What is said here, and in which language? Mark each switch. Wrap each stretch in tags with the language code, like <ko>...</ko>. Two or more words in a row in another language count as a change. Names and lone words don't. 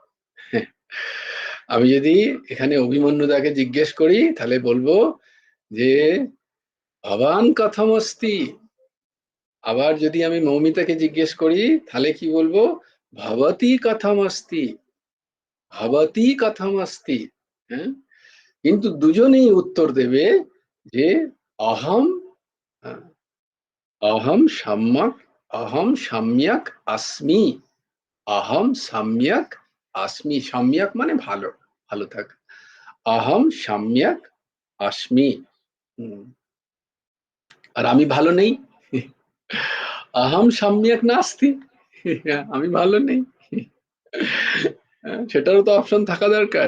<bn>আমি যদি এখানে অভিমন্যুদাকে জিজ্ঞেস করি তাহলে বলবো যে</bn> <sa>ভবান কথম অস্তি।</sa> <bn>আবার যদি আমি মৌমিতাকে জিজ্ঞেস করি তাহলে কি বলবো?</bn> <sa>ভবতী কথম অস্তি, ভবতী কথম অস্তি।</sa> <bn>হ্যাঁ, কিন্তু দুজনেই উত্তর দেবে যে</bn> <sa>অহম, অহম সম্যক, অহম সম্যক अस्मि, অহম সম্যক अस्मि।</sa> <bn>সম্যক মানে ভালো, ভালো থাকা।</bn> <sa>আহম সম্যক আস্মি।</sa> <bn>আর আমি ভালো নেই।</bn> <sa>আহম সম্যক নাস্তি।</sa> <bn>আমি ভালো নেই। সেটারও তো অপশন থাকা দরকার।</bn>